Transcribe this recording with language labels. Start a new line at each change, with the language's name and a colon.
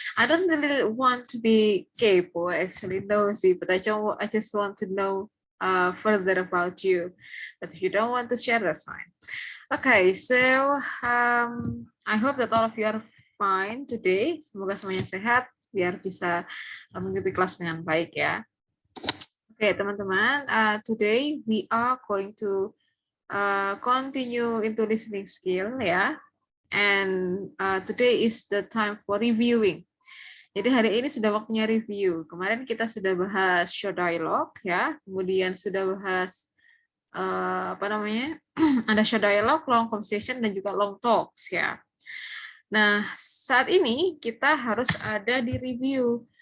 English: I don't really want to be kepo, actually nosy, but I just want to know further about you. But if you don't want to share, that's fine. Okay, so I hope that all of you are fine today.
Indonesian: Semoga semuanya sehat biar bisa mengikuti kelas dengan baik ya.
English: Oke,
Indonesian: teman-teman,
English: today we are going to continue into listening skill ya. And today is the time for reviewing.
Indonesian: Jadi hari ini sudah waktunya review. Kemarin kita sudah bahas show dialogue ya, kemudian sudah bahas apa namanya, ada show dialogue, long conversation, dan juga long talks ya. Nah, saat ini kita harus ada di review.